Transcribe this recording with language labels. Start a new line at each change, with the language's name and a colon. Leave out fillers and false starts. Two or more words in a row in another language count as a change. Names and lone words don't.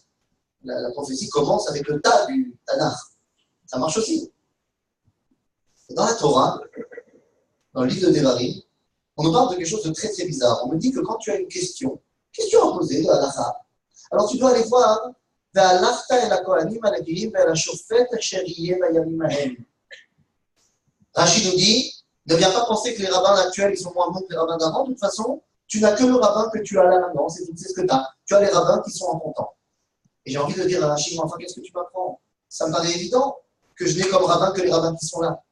French: La prophétie commence avec le tas du Tanakh. Ça marche aussi. Et dans la Torah, dans le livre de Devarim, on nous parle de quelque chose de très très bizarre. On me dit que quand tu as une question à poser de halakha, alors tu dois aller voir
Hebrew: והלכת אל הכהנים הנביאים ואל השופט אשר יהיה בימים ההם.
French: Rachid nous dit, ne viens pas penser que les rabbins actuels ils sont moins bons que les rabbins d'avant. De toute façon, tu n'as que le rabbin que tu as là maintenant, c'est ce que tu as. Tu as les rabbins qui sont en ton temps. Et j'ai envie de dire à Rachid, mais enfin, qu'est-ce que tu m'apprends? Ça me paraît évident que je n'ai comme rabbin que les rabbins qui sont là.